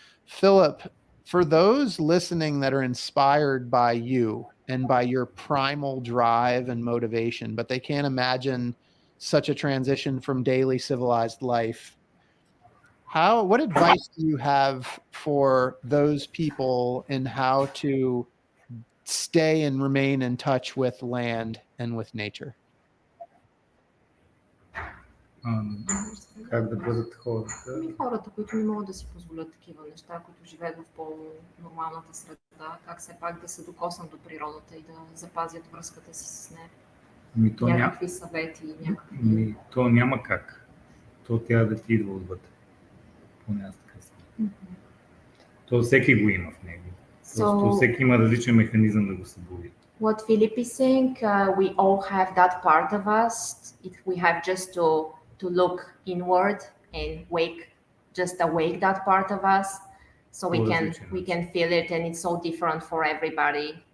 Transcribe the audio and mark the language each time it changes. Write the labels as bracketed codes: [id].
[en] Philip, for those listening that are inspired by you and by your primal drive and motivation, but they can't imagine such a transition from daily civilized life, what advice do you have for those people in how to stay and remain in touch with land and with nature? [bg] Как да бъдат хората? Хората, които не могат да си позволят такива неща, които живеят в по-нормалната среда, как все пак да се докоснат до природата и да запазят връзката си с нея? Някакви съвети? То няма как. То трябва да ти идва отвътре. Поне аз така съм. То всеки го има в него. Просто всеки има различен механизъм да го събуди. [en] What Philip is saying, we all have that part of us. We have just to look inward and awake that part of us, so we can feel it, and it's so different for everybody.